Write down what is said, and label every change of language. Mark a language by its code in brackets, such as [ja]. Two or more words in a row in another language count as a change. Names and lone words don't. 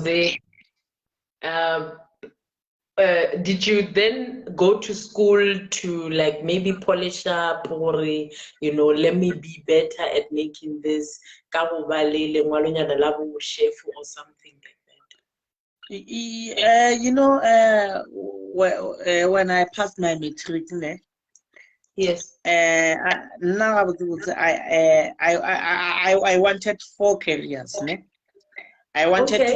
[en] yes. there, uh, did you then go to school to like maybe polish up, or let me be better at making this [nso] ka go ba le lengwalonyana la bo chef [en] or something like that? When I passed my matric ne, Yes. now I wanted four careers ne. I wanted to